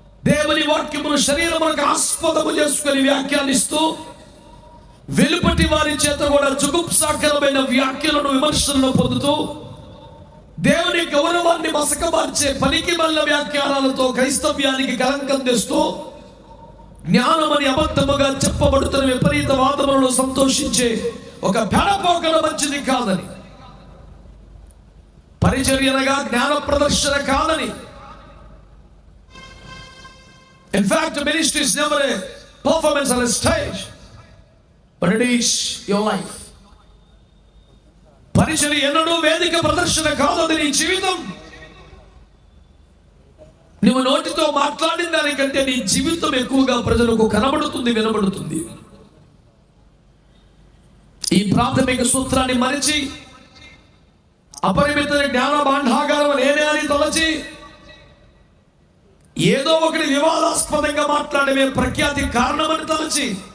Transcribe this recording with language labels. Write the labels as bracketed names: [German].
[Telugu] దేవుని వాక్యమును శరీరములకు ఆస్పదము చేసుకుని వ్యాఖ్యానిస్తూ, వెలుపటి వారి చేత కూడా జుగుప్సాకరమైన వ్యాఖ్యలను విమర్శలను పొందుతూ, దేవుని గౌరవాన్ని మసకబార్చే పనికి మల్ల వ్యాఖ్యానాలతో క్రైస్తవ్యానికి కలంకం తెస్తూ, జ్ఞానమని అబద్ధముగా చెప్పబడుతున్న విపరీత వాదములను సంతోషించే ఒక పెడపోకడ మంచిది కాదని, పరిచర్యనగా జ్ఞాన ప్రదర్శన కాదని. [English] In fact, ministry is never a performance on a stage, but it is your life. [Telugu] పరిచర్య ఎన్నడూ వేదిక ప్రదర్శన కాదు, నీ జీవితం. నువ్వు నోటితో మాట్లాడిన దానికంటే నీ జీవితం ఎక్కువగా ప్రజలకు కనబడుతుంది, వినబడుతుంది. ఈ ప్రాథమిక సూత్రాన్ని మరిచి అపరిమిత జ్ఞాన భాండాగారం నేనే అని తలచి ఏదో ఒకటి వివాదాస్పదంగా మాట్లాడమే ప్రఖ్యాతి కారణమని తలచి